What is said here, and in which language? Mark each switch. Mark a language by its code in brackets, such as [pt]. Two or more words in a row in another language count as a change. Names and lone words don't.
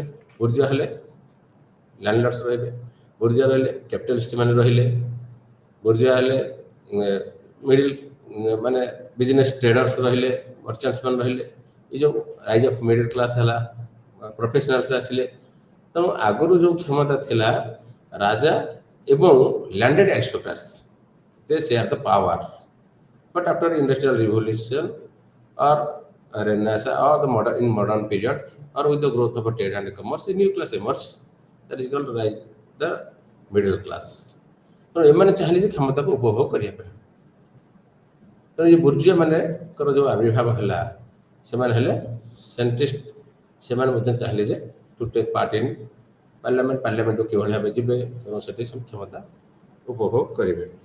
[or] ବୁର୍ଜୁଆ ହେଲେ ଲ୍ୟାଣ୍ଡଲର୍ଡସ୍ ରହିଲେ, ବୁର୍ଜୁଆ ରହିଲେ କ୍ୟାପିଟାଲିଷ୍ଟ ମାନେ ରହିଲେ, ବୁର୍ଜୁଆ ହେଲେ ମିଡିଲ ମାନେ [en] business traders [or] ରହିଲେ, ମର୍ଚାଣ୍ଟସ୍ ମାନେ ରହିଲେ। ଏ ଯେଉଁ [en] rise of middle class [or] ହେଲା, ପ୍ରଫେସନାଲ୍ସ ଆସିଲେ। ତେଣୁ ଆଗରୁ ଯେଉଁ କ୍ଷମତା ଥିଲା ରାଜା ଏବଂ [en] landed aristocrats, they share the power. But after industrial revolution or Renaissance or in modern period or with the growth of trade and commerce, a new class emerged that is called rise the middle class. [or] ତେଣୁ ଏମାନେ ଚାହିଁଲେ ଯେ କ୍ଷମତାକୁ ଉପଭୋଗ କରିବା ପାଇଁ। ତେଣୁ ଏ ବୁର୍ଜୁଆ ମାନଙ୍କର ଯେଉଁ ଆବିର୍ଭାବ ହେଲା, ସେମାନେ ହେଲେ ସେଣ୍ଟ୍ରିଷ୍ଟ। ସେମାନେ ମଧ୍ୟ ଚାହିଁଲେ ଯେ [en] to take part in [or] ପାର୍ଲାମେଣ୍ଟକୁ କିଭଳି ଭାବେ ଯିବେ ଏବଂ ସେଠି ସବୁ କ୍ଷମତା ଉପଭୋଗ କରିବେ।